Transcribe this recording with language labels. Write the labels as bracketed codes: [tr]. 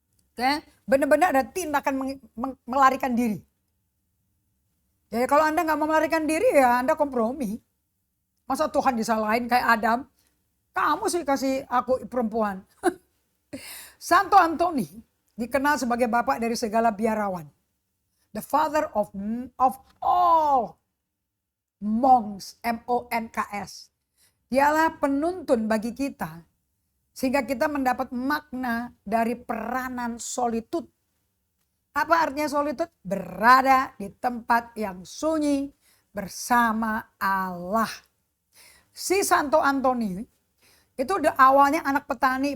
[id] Oke, benar-benar ada tindakan melarikan diri. Jadi kalau Anda nggak mau melarikan diri, ya Anda kompromi. Masa Tuhan disalahin kayak Adam? Kamu sih kasih aku perempuan. Santo Antoni dikenal sebagai bapak dari segala biarawan. [en] The father of all monks, M-O-N-K-S. [id] Dialah penuntun bagi kita. Sehingga kita mendapat makna dari peranan solitude. Apa artinya solitude? Berada di tempat yang sunyi bersama Allah. Si Santo Antoni itu awalnya anak petani.